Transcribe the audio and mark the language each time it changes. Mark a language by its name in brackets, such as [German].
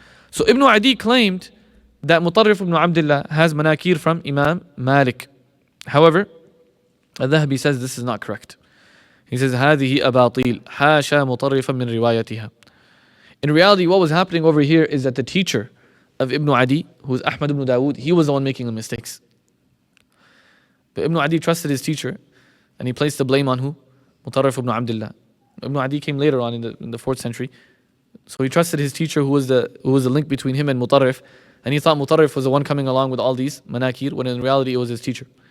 [English] So Ibn Adi claimed that Mutarrif ibn Abdullah has manakir from Imam Malik. However, Al-Dhahabi says this is not correct. He says, [Arabic] هذه أباطيل حاشا مطرفا من روايتها. [English] In reality, what was happening over here is that the teacher of Ibn Adi, who is Ahmad ibn Dawood, he was the one making the mistakes. But Ibn Adi trusted his teacher and he placed the blame on who? Mutarrif ibn Abdullah. Ibn Adi came later on in the 4th century. So he trusted his teacher who was the link between him and Mutarrif, and he thought Mutarrif was the one coming along with all these manakir, when in reality it was his teacher.